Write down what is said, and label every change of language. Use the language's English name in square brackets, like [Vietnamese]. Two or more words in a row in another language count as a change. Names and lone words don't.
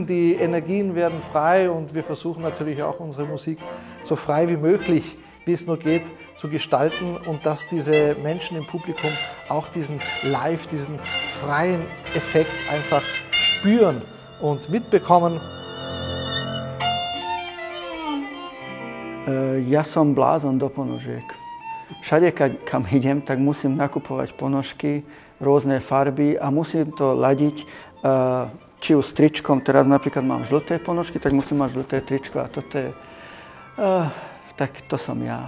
[German] Die Energien werden frei und wir versuchen natürlich auch unsere Musik so frei wie möglich, wie es nur geht, zu gestalten und dass diese Menschen im Publikum auch diesen Live, diesen freien Effekt einfach spüren und mitbekommen. [Slovak] Ja som blázon do ponožiek. Všade, kam idem, tak musím nakupovať ponožky, rôzne farby a musím to ladiť či už s tričkom. Teraz napríklad mám žlté ponožky, tak musím mať žlté tričko a toto je... tak to som ja.